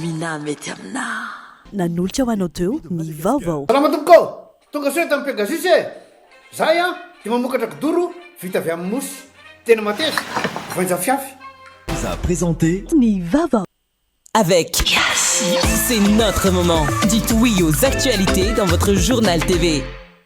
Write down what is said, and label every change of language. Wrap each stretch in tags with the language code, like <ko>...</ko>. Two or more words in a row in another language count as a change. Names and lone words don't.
<mg>raha mety amina nanolotra ho anao teo ny vaovao salama tompoko tonga soe tamin'ny Pegasus e zahay a de mamokatra kodoro vita avy amin'ny mosy tena mateza voanja fiafy</mg> <fr>vous a présenté</fr> <mg>ny vaovao</mg> <fr>avec Yes. C'est notre moment. Dites oui aux actualités dans votre journal TV.</fr>